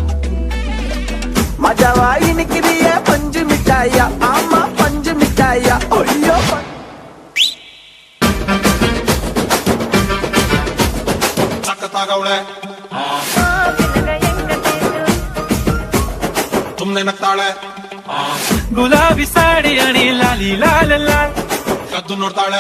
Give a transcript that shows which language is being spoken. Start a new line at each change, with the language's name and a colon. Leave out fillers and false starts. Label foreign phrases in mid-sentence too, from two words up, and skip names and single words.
Tamil: மஜாவாயி நிக்கிறியே பஞ்சு மிட்டாயா ஆமா பஞ்சு மிட்டாயா ஐயோ
Kannada: ಸಕ್ಕತ್ತಾಗವಳೆ ತುಮ್ನೆ ನಗ್ತಾಳೆ ಗುಲಾಬಿ ಸಾಡಿ ಅಣಿ ಲಾಲಿ ಲಾಲ ಲಾಲ್ ಕದ್ದು ನೋಡ್ತಾಳೆ